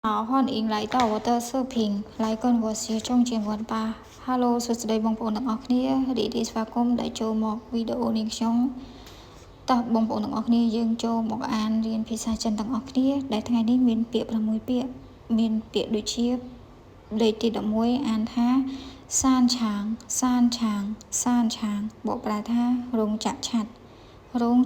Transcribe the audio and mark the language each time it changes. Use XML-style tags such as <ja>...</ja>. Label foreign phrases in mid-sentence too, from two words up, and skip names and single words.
<zh>好，欢迎来到我的视频，来跟我学中英文吧。</zh> <km>Hello សួស្តីបងប្អូនទាំងអស់គ្នារីករាយស្វាគមន៍ដែលចូលមកវីដេអូនេះខ្ញុំតោះបងប្អូនទាំងអស់គ្នាយើងចូលមកអានរៀនភាសាចិ នទាំងអស់គ្នាដែលថ្ងៃនេះមានពាក្យ6ពាក្យមានពាក្យដូចជាលេខទី11អានថាសានឆាងសានឆាងសានឆាងបកប្រែថារោងចក្រឆាត់រោង</km>